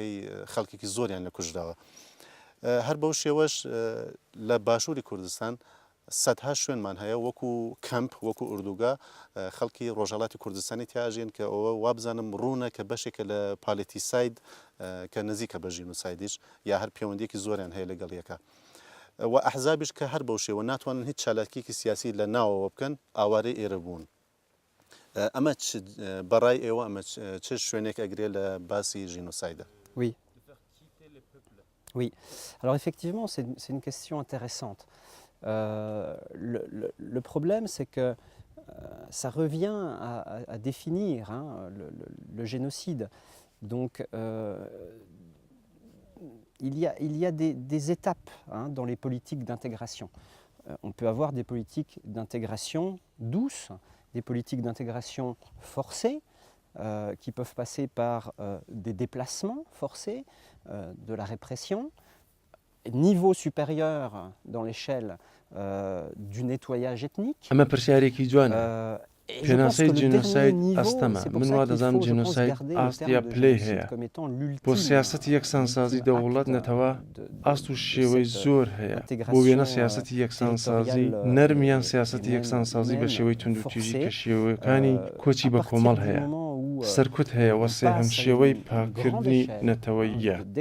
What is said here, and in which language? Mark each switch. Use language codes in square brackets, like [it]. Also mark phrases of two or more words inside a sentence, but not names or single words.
[ckb] خەڵکێکی زۆریان لە کوژراوە هەر بەو شێوەش لە باشووری کوردستان سەدها شوێنمان هەیە وەکو کەمپ وەکو ئوردوگا خەڵکی ڕۆژهەڵاتی کوردستانی تیاژێن کە ئەوە وابزانم ڕوونە کە بەشێکە لە پالێتی ساید کە نزیکە بە ژینۆسایدیش یا هەر پەیوەندیەکی زۆریان هەیە لەگەڵ یەکە و ئەحزابیش کە هەر بەو شێوە ناتوانن هیچ چالاکیێکی سیاسی لە ناوەوە بکەن ئاوارەی ئێرە بوون ئەمە بەڕای ئێوە ئەمە چ شوێنێک ئەگرێ لە باسی ژینۆسایدە؟ [fr] Oui. Oui. Alors effectivement, c'est une question intéressante. Le problème, c'est que ça revient à définir hein, le génocide. Donc, il y a des étapes hein, dans les politiques d'intégration. On peut avoir des politiques d'intégration douces, des politiques d'intégration forcées, qui peuvent passer par des déplacements forcés, de la répression, niveau supérieur dans l'échelle du nettoyage ethnique. [ckb] پێناسەی جینۆساید ئەستەمە من وا دەزانم جینۆساید ئاستیا پلەی هەیە بۆ سیاسەتی یەکسانسازی دەوڵەت نەتەوە ئاست و شێوەی زۆر هەیە بۆ وێنە سیاسەتی یەکسانسازی نەرمیان سیاسەتی یەکسانسازی بە شێوەی توندوتیژی کە شێوەکانی کۆچی بە کۆمەڵ هەیە سەرکوت هەیە وە سێهەم شێوەی پاکردنی نەتەوەیە